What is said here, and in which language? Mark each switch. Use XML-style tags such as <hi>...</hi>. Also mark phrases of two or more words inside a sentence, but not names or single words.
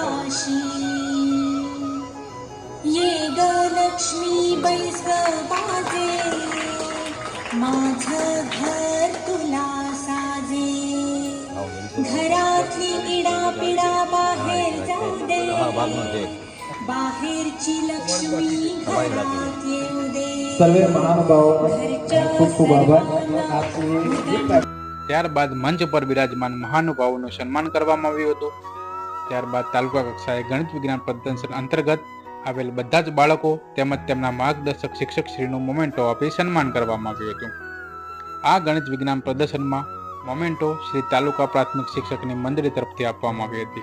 <mr>ये ग लक्ष्मी बैसवाजे, माझं घर तुला साजे. घरातली इडापिडा बाहेर जाऊ दे, बाहेरची लक्ष्मी घरात येऊ दे. सर्वे महानुभाव खूप खूप आभार.</mr> <gu>ત્યારબાદ મંચ પર બિરાજમાન મહાનુભાવોનું સન્માન કરવામાં આવ્યું હતું. ત્યારબાદ તાલુકા કક્ષાએ ગણિત વિજ્ઞાન પ્રદર્શન અંતર્ગત આવેલ બધા જ બાળકો તેમજ તેમના માર્ગદર્શક શિક્ષક શ્રીનું મોમેન્ટો આપી સન્માન કરવામાં આવ્યું હતું. આ ગણિત વિજ્ઞાન પ્રદર્શનમાં મોમેન્ટો શ્રી તાલુકા પ્રાથમિક શિક્ષકની મંડળી તરફથી આપવામાં આવી હતી.</gu>